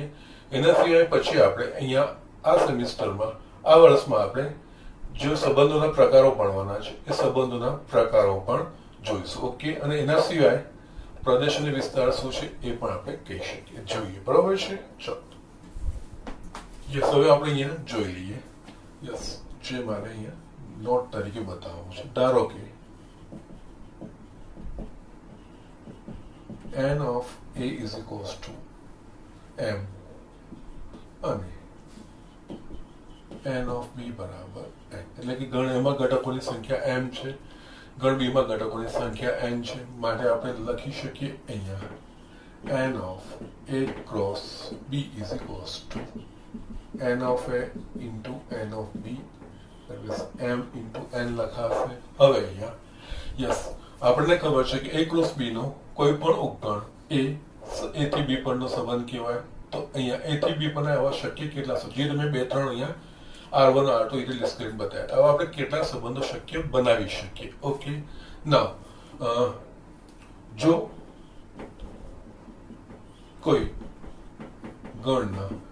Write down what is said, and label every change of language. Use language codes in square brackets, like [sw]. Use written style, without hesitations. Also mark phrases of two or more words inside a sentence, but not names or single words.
[gu] એના સિવાય પછી આપણે અહીંયા આ સેમિસ્ટરમાં આ વર્ષમાં આપણે જે સંબંધોના પ્રકારો ભણવાના છે એ સંબંધોના પ્રકારો પણ જોઈશું. ઓકે, અને એના સિવાય પ્રદેશ અને વિસ્તાર શું છે એ પણ આપણે કહી શકીએ, જોઈએ. બરોબર છે? ચલો, યસ, હવે આપણે અહીંયા જોઈ લઈએ. યસ, જે મારે અહીંયા નોટ તરીકે બતાવવું છે. ધારો કે [en] n of a is equals to m [gu] અને [en] n of b [gu] બરાબર n, એટલે કે ગણ એમાં ઘટકોની સંખ્યા m છે, ગણ b માં ઘટકોની સંખ્યા n છે. માટે આપણે લખી શકીએ અહીંયા [en] n of a cross b is equals to n of a into n of b, that is m into n [gu] લખાશે. હવે અહીંયા યસ, આપણને ખબર છે કે a ક્રોસ b નો કોઈ પણ ઉપગણ એ થી બી પરનો સંબંધ કહેવાય. તો અહીંયા એ થી બી પરના એવા શક્ય કેટલા છે જે તમે 2-3 અહીંયા R1 R2 એટલે લિસ્ટ કરીને બતાવ્યા. હવે આપણે કેટલા સંબંધો શક્ય બનાવી શકીએ. ઓકે, ના જો કોઈ ગણના